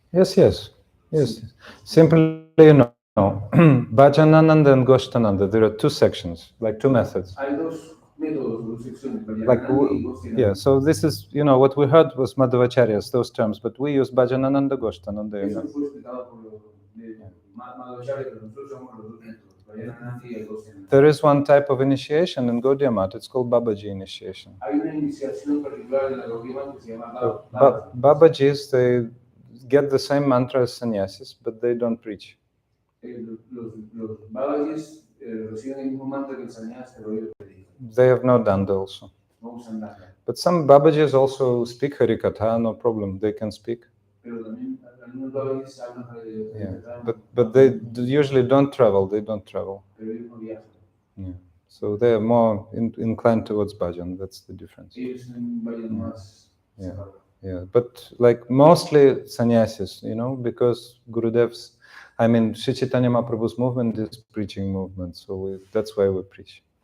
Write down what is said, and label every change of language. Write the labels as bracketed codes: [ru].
[en] Yes. Simply, Bhajanananda and Goshtananda, there are two sections, like two methods. [es] Hay dos métodos, dos secciones, [en] Like, [es] Bhajanananda y Goshtananda. [en] yeah, so this is, what we heard was Madhvacharya's, those terms, but we use Bhajanananda, Goshtananda. [es] Eso fue explicado por Madhvacharya, pero nosotros usamos los dos métodos, Bhajanananda y Goshtananda. [en] There is one type of initiation in Gaudiya Math, it's called Babaji initiation. [es] Hay una iniciación particular en la Gaudiya Math que se llama [en] Babajis, they get the same mantra as sannyasis, but they don't preach. [es] Los Babajis reciben el mismo mantra que el sannyas, pero ellos predican. [en] They have no danda also. [es] No usan danda. [en] But some Babajis also speak Harikatha, no problem, they can speak. [es] Pero también algunos Babajis hablan Harikatha. [en] But they usually don't travel, [es] Pero ellos no viajan. [en] Yeah. So they are more inclined towards bhajan, that's the difference. [es] Ellos son bhajan más. [en] Yeah, but like mostly sannyasis, because Gurudev's, Sri Chaitanya Mahaprabhu's movement is preaching movement, so that's why we preach.